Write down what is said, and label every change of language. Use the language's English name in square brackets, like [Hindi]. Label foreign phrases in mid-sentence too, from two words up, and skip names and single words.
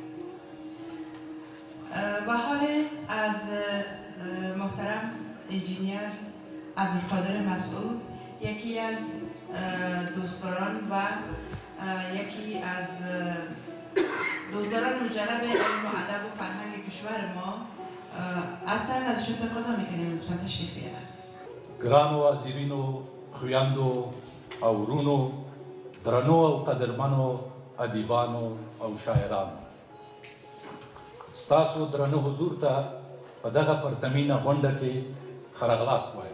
[Persian] و حال از محترم انجینیر عبدالقادر مسعود، یکی از دوستداران و یکی از دوستداران مجرب علم و ادب و فرهنگ کشور ما، اصلا ازشون تقاضا میکنیم لطفا تشریف بیارن. [Pashto] ګرانو حاضرینو، خویندو او ورونو، درنو او قدرمنو ادیبانو او شاعرانو، ستاسو درنو حضور ته په دغه پرتمینه غونډه کې ښه راغلاست وایم.